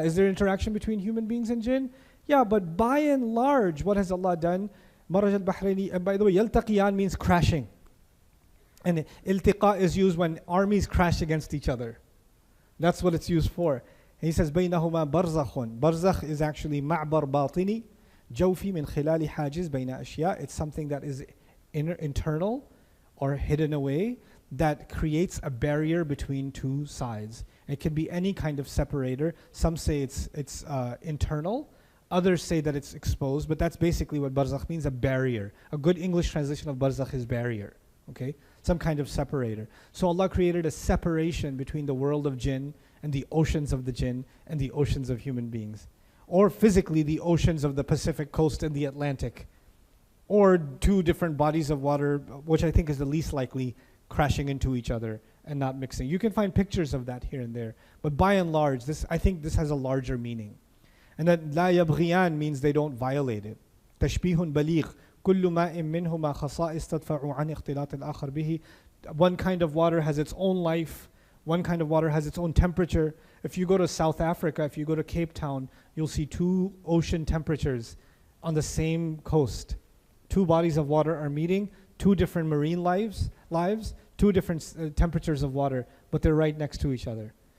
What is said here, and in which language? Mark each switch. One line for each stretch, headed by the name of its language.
English: Is there interaction between human beings and jinn? Yeah, but by and large, what has Allah done? Maraj al-Bahraini, and by the way, yaltaqiyan means crashing. And iltiqa is used when armies crash against each other. That's what it's used for. And he says,
Arabic: بَيْنَهُمَا بَرْزَخٌ.
English: Barzakh is actually
Arabic: مَعْبَرْ بَاطِنِ جَوْفِ مِنْ خِلَالِ حَاجِزْ بَيْنَ أَشْيَاء.
English: It's something that is internal or hidden away that creates a barrier between two sides. It can be any kind of separator. Some say it's internal. Others say that it's exposed. But that's basically what barzakh means, a barrier. A good English translation of barzakh is barrier. Okay? Some kind of separator. So Allah created a separation between the world of jinn and the oceans of the jinn and the oceans of human beings. Or physically the oceans of the Pacific coast and the Atlantic. Or two different bodies of water, which I think is the least likely, crashing into each other and not mixing. You can find pictures of that here and there. But by and large, I think this has a larger meaning. And that لا يبغيان means they don't violate it.
Arabic: تشبيه بليغ كل ماء منهما خصائص تدفع عن اختلاط الآخر به.
English: One kind of water has its own life. One kind of water has its own temperature. If you go to South Africa, if you go to Cape Town, you'll see two ocean temperatures on the same coast. Two bodies of water are meeting, two different marine lives, two different temperatures of water, but they're right next to each other.